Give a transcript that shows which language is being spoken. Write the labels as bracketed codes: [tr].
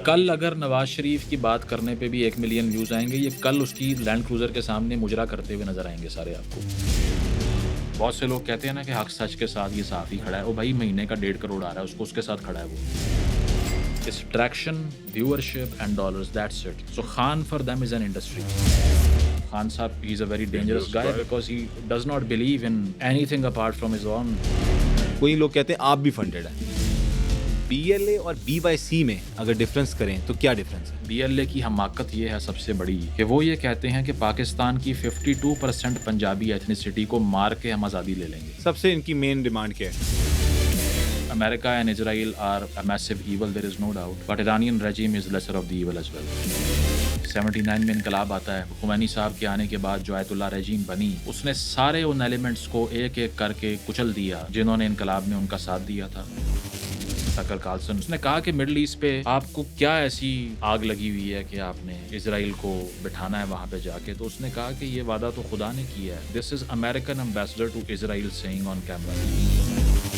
[ur] کل اگر نواز شریف کی بات کرنے پہ بھی 1 ملین ویوز آئیں گے، یہ کل اس کی لینڈ کروزر کے سامنے مجرا کرتے ہوئے نظر آئیں گے سارے آپ کو۔ بہت سے لوگ کہتے ہیں نا کہ حق سچ کے ساتھ یہ صحافی کھڑا ہے، وہ بھائی مہینے کا 1.5 کروڑ آ رہا ہے اس کے ساتھ کھڑا ہے وہ۔ [en] It's attraction, viewership and dollars, that's it. So Khan for them is an industry. Khan Saab, he's a very dangerous guy because he does not believe in anything apart from his own. [ur] کوئی لوگ کہتے ہیں آپ بھی funded ہیں۔ Be L A اور be Y سی میں اگر ڈفرنس کریں تو کیا ڈفرنس ہے؟ بی ایل اے کی حماقت یہ ہے سب سے بڑی کہ وہ یہ کہتے ہیں کہ پاکستان کی 52% پنجابی ایتھنیسٹی کو مار کے ہم آزادی لے لیں گے۔ سب سے ان کی مین ڈیمانڈ کیا ہے؟ [en] America and Israel are a massive evil, there is no doubt. But Iranian regime is lesser of the evil as well. [ur] 79 میں انقلاب آتا ہے، خمینی صاحب کے آنے کے بعد جو آیت اللہ رجیم بنی، اس نے سارے ان ایلیمنٹس کو ایک ایک کر کے کچل دیا جنہوں نے انقلاب میں ان کا ساتھ دیا تھا۔ ٹکر کارلسن اس نے کہا کہ مڈل ایسٹ پہ آپ کو کیا ایسی آگ لگی ہوئی ہے کہ آپ نے اسرائیل کو بٹھانا ہے وہاں پہ جا کے، تو اس نے کہا کہ یہ وعدہ تو خدا نے کیا ہے۔ [en] This is American ambassador to Israel saying on camera۔